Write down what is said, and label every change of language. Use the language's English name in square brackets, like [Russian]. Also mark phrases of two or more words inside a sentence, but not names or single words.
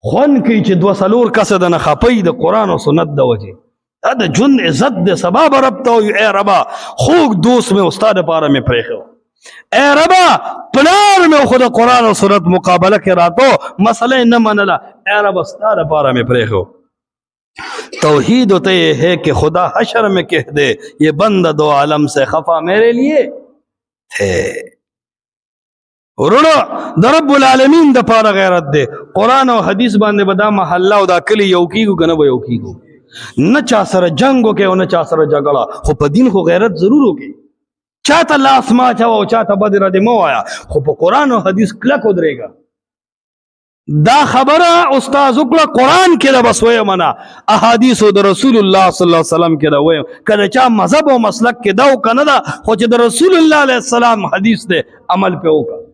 [Pashto] خون کوي چې دوه څلور کسه د نه خپي د قرآن او سنت د وجې دا د ژوند عزت د سبا به رب ته وایي ای ربا خوږ دوست مې ستا دپاره مې پرېښی ای ربا پلار مې خو د قرآن او سنت مقابله کې راتو مسله یې نه منله ای ربا ستا دپاره مې پرېښی [Urdu] توحید ہوتے ہے کہ خدا حشر میں کہہ دے یہ بندہ دو عالم سے خفا میرے لیے تھے [Pashto] ورونو د [Arabic] رب العالمین [Pashto] د پاره غیرت دی قرآن او حدیث باندې به دا محله او دا کلی یو کیږو که نه به یو کیږو نه چا سره جنګ وکړي او نه چا سره جګړه خو په دین خو غیرت ضرور وکړي چاته لاس ما اچوه او چاته بد ردې مه وایه خو په قرآن او حدیث کلک ودرېږه دا خبره استاد وکړه قرآن کې دا بس ویم نه احادیث د [Arabic] رسول الله صلی الله علیه وسلم [Pashto] کې دا ویم کله چا مذهب او مسلک کې دا او کنه دا خو چې د [Arabic] رسول الله علیه السلام [Pashto] حدیث دی عمل په وکړه